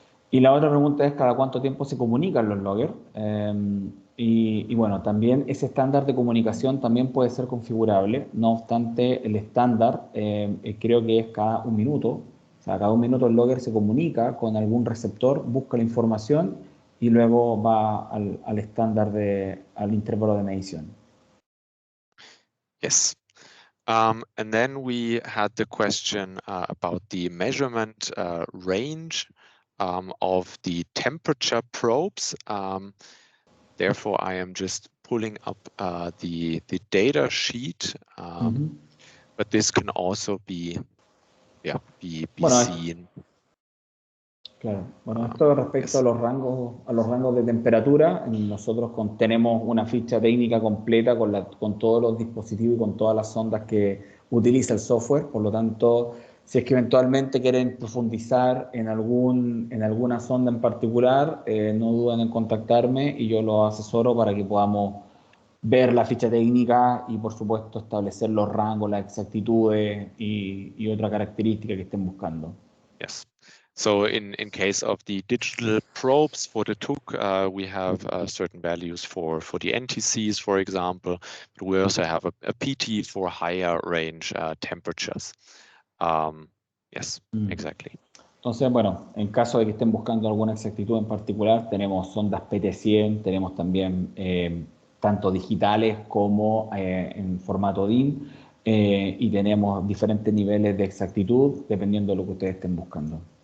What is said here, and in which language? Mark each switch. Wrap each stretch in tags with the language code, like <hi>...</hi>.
<es>Y la otra pregunta es cada cuánto tiempo se comunican los loggers. Y bueno, también ese estándar de comunicación también puede ser configurable. No obstante, el estándar creo que es cada 1 minuto. O sea, cada 1 minuto el logger se comunica con algún receptor, busca la información y luego va al estándar al intervalo de medición.</es> <en>Yes. And then we had the question about the measurement range of the temperature probes. Therefore, I am just pulling up the data sheet, but this can also be</en> <es>Bueno,</es> <en>seen.</en> <es>Claro. Bueno, esto respecto a los rangos de temperatura, nosotros tenemos una ficha técnica completa con todos los dispositivos y con todas las sondas que utiliza el software. Por lo tanto, si es que eventualmente quieren profundizar en alguna sonda en particular, no duden en contactarme y yo los asesoro para que podamos ver la ficha técnica y, por supuesto, establecer los rangos, las exactitudes y otra característica que estén buscando.</es> <en>Yes. So in case of the digital probes for the TUC, we have certain values for the NTCs, for example, but we also have a PT for higher range temperatures. Yes, exactly.</en> <es>Entonces, bueno, en caso de que estén buscando alguna exactitud en particular, tenemos sondas PT100, tenemos también tanto digitales como en formato DIN, y tenemos diferentes niveles de exactitud dependiendo de lo que ustedes estén buscando.</es>